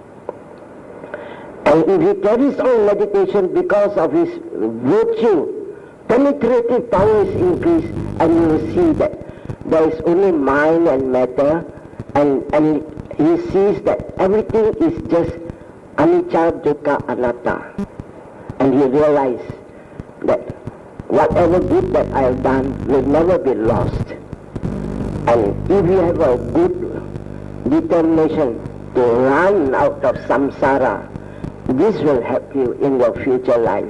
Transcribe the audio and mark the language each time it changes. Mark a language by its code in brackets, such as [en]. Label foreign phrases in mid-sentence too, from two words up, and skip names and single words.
[en] And if he carries on meditation because of his virtue, penetrative power is increased, and you will see that there is only mind and matter, and he sees that everything is just [pi] anicca, dukkha, anatta. [en] And he realizes that whatever good that I have done will never be lost. And if you have a good determination to run out of samsara, this will help you in your future lives.